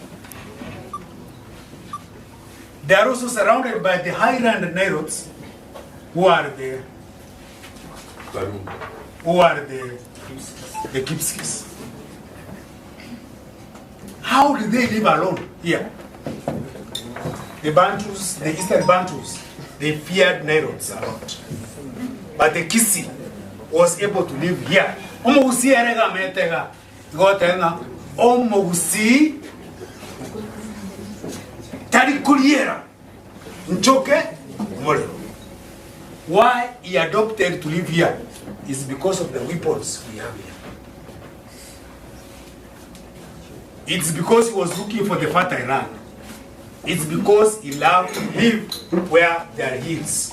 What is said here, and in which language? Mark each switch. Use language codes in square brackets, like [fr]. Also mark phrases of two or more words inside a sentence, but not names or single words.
[en] They are also surrounded by the highland Nilotes, who are the Kipsigis. How did they live alone here? The Bantus, the Eastern Bantus, they feared Nilotes a lot. But the Kisi was able to live here. [guz] Omogusi erega metega gotenga omogusi tari kuliera nchoke mole. [en] Why he adopted to live here is because of the weapons we have here. It's because he was looking for the fertile land. It's because he loved to live where there are hills.